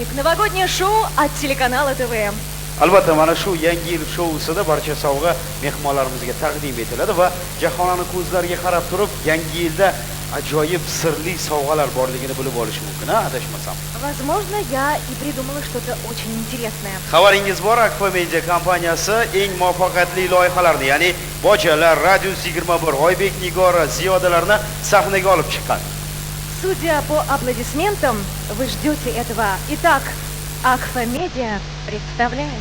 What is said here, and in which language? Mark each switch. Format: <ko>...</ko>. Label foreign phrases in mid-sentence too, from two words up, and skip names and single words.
<ru>Новогоднее шоу от телеканала ТВМ.</ru> <uz>Albatta mana shu yangi yil shou-sida barcha sovg'a mehmonlarimizga taqdim etiladi va jahonning ko'zlariga qarab turib yangi yilda ajoyib sirli sovg'alar borligini bilib olish mumkin, adashmasam.</uz> <ru>Возможно, я и придумала что-то очень интересное.</ru> <uz>Xabaringiz bor, Akfa Media kompaniyasi eng muvaffaqiyatli loyihalarni, ya'ni Bojalar, Radius 21, Oybek Nigora ziyodalarni sahnaga olib chiqqan.</uz> <ru>Судя по аплодисментам, вы ждете этого. Итак, Akfa Media представляет.</ru>